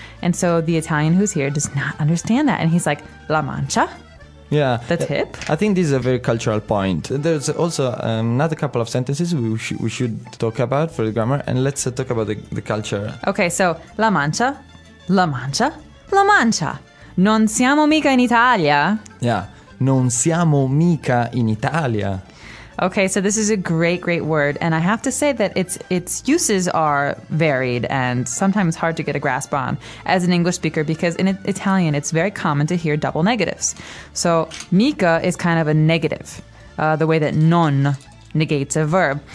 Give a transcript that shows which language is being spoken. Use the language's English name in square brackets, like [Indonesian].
[English] And so the Italian who's here does not understand that. And he's like, la mancha? Yeah. The tip? I think this is a very cultural point. There's also another couple of sentences we should talk about for the grammar. And let's talk about the culture. Okay, so la mancha, la mancha, la mancha. [Italian] Non siamo mica in Italia. [English] Yeah. [Italian] Non siamo mica in Italia. [English] Okay, so this is a great, great word. And I have to say that its uses are varied and sometimes hard to get a grasp on as an English speaker because in Italian, it's very common to hear double negatives. So mica is kind of a negative, the way that non negates a verb.